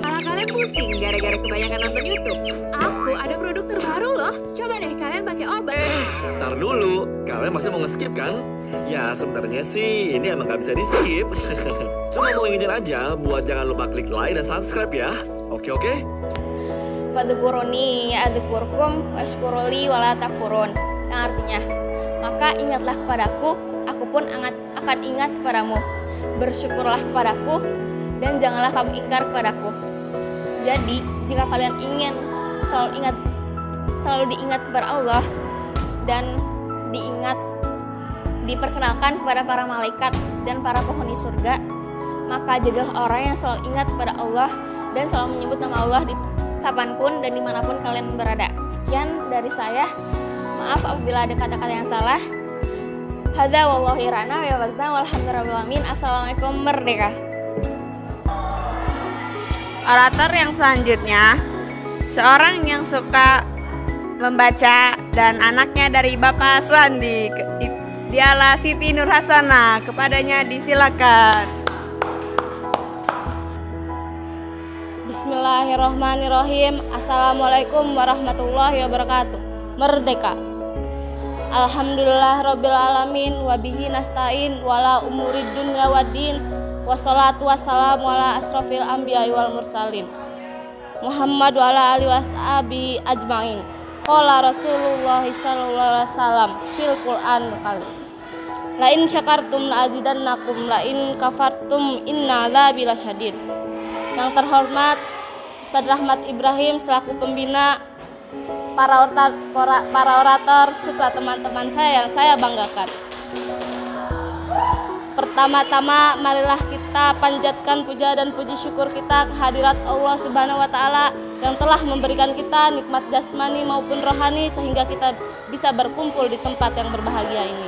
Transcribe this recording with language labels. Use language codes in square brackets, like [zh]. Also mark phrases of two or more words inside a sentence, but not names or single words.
[id] Kalau kalian pusing gara-gara kebanyakan nonton YouTube, aku ada produk terbaru loh. Coba deh kalian pakai obat. Tar dulu, kalian masih mau nge-skip kan? Ya sebenarnya sih ini emang gak bisa di-skip. Cuma mau ingetin aja buat jangan lupa klik like dan subscribe ya. Oke? [ar] فاذكروني أذكركم واشكروا لي ولا تكفرون. [id] Yang artinya, maka ingatlah kepadaku, aku pun akan ingat kepadamu. Bersyukurlah kepadaku dan janganlah kamu ingkar kepadaku. Jadi jika kalian ingin selalu diingat kepada Allah dan diperkenalkan kepada para malaikat dan para penghuni surga, maka jadilah orang yang selalu ingat kepada Allah dan selalu menyebut nama Allah di kapanpun dan dimanapun kalian berada. Sekian dari saya, maaf apabila ada kata-kata yang salah. [ar] هذا والله يرعانا ويحفظنا والحمد لله رب العالمين. [id] Assalamualaikum merdeka. Orator yang selanjutnya, seorang yang suka membaca dan anaknya dari Bapak Suwandi. Dialah Siti Nur Hasana. Kepadanya disilakan. [ar] بسم الله الرحمن الرحيم. السلام عليكم ورحمة الله وبركاته. [id] Merdeka. [ar] الحمد لله رب العالمين وبه نستعين ولا أمور الدنيا والدين والصلاة والسلام على أشرف الأنبياء والمرسلين محمد وعلى آله وصحبه أجمعين. قال رسول الله صلى الله عليه وسلم في القرآن kali. لئن شكرتم لأزيدنكم لئن كفرتم إن عذابي لشديد. [id] Yang terhormat Ustaz Rahmat Ibrahim selaku pembina, para orator serta teman-teman saya yang saya banggakan. Pertama-tama marilah kita panjatkan puja dan puji syukur kita kehadirat Allah [ar] سبحانه وتعالى [id] yang telah memberikan kita nikmat jasmani maupun rohani sehingga kita bisa berkumpul di tempat yang berbahagia ini.